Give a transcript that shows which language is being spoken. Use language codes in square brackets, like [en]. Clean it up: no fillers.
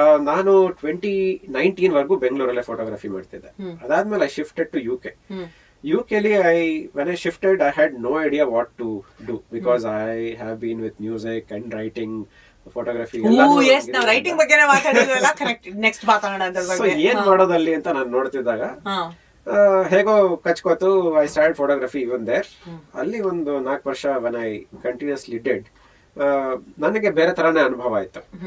[kn] ನಾನು 2019 ವರೆಗೂ ಬೆಂಗಳೂರಲ್ಲೇ ಫೋಟೋಗ್ರಫಿ ಮಾಡ್ತಿದ್ದೆ. ಅದಾದ್ಮೇಲೆ [en] I shifted to UK ಲಿ when I shifted I had no idea what to do because I have been with music and writing, photography [kn] writing ಬಗ್ಗೆ ಮಾತಾಡಿದ್ವಲ್ಲ, correct. Next ಮಾತಾಡೋಣ ಅದ್ರ ಬಗ್ಗೆ. ಏನ್ ಮಾಡೋದಲ್ಲಿ ಅಂತ ನಾನು ನೋಡ್ತಿದ್ದಾಗ ಹೇಗೋ ಕಚ್ಕೋತು [en] I start photography even there. [kn] ಅಲ್ಲಿ ಒಂದು 4 ವರ್ಷ [en] when I continuously did, [kn] ನನಗೆ ಬೇರೆ ತರಾನೇ ಅನುಭವ ಆಯ್ತು.